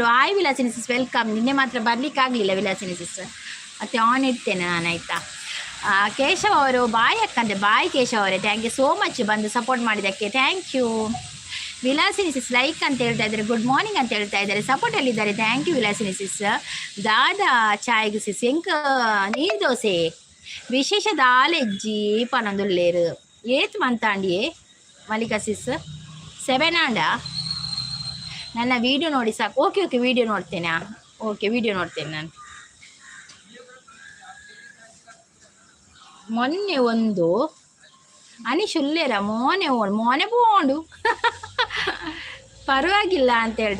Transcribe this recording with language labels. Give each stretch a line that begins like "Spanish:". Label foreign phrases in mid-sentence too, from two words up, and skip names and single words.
Kannada: ಹಾಯ್ ವಿಲಾಸಿನಿ ಸಿಸ್, ವೆಲ್ಕಮ್. ನಿನ್ನೆ ಮಾತ್ರ ಬರಲಿಕ್ಕಾಗಲಿಲ್ಲ ವಿಲಾಸಿನಿ ಸಿಸ್, ಮತ್ತೆ ಆನ್ ಇಡ್ತೇನೆ ನಾನು, ಆಯಿತಾ. ಕೇಶವ್ ಅವರು ಬಾಯ್ ಅಕ್ಕಂತೆ, ಬಾಯ್ ಕೇಶವ್ ಅವರೇ,
English: thank you so much
Kannada: ಬಂದು ಸಪೋರ್ಟ್ ಮಾಡಿದ್ದಕ್ಕೆ,
English: thank you.
Kannada: ವಿಲಾಸಿನಿ ಸಿಸ್ ಲೈಕ್ ಅಂತ ಹೇಳ್ತಾ ಇದ್ದಾರೆ,
English: good morning
Kannada: ಅಂತ ಹೇಳ್ತಾ ಇದ್ದಾರೆ, ಸಪೋರ್ಟಲ್ಲಿದ್ದಾರೆ,
English: thank you Vilasini sis.
Tulu: ದಾದಾ ಚಾಯ್ಗು ಸಿಸ್ ಎಂಕ ನೀರು ದೋಸೆ ವಿಶೇಷ ದಾಲೆಜ್ಜಿ ಪನೊಂದುಲ್ಲೇರು ಏತ್ ಮಂತಾಂಡಿಯೇ ಮಲ್ಲಿಕಾ ಸಿಸ್ 7 ಆಂಡ.
Kannada: ನನ್ನ ವಿಡಿಯೋ ನೋಡಿ ಸಾಕು.
English: okay okay,
Kannada: ವಿಡಿಯೋ ನೋಡ್ತೇನೆ. ಓಕೆ, ವಿಡಿಯೋ ನೋಡ್ತೇನೆ ನಾನು.
Tulu: ಮೊನ್ನೆ ಒಂದು ಅನಿಶುಲ್ಲೇರ ಮೋನೆ ಪೋಂಡು
Kannada: ಪರವಾಗಿಲ್ಲ ಅಂತ ಹೇಳ್ದೆ.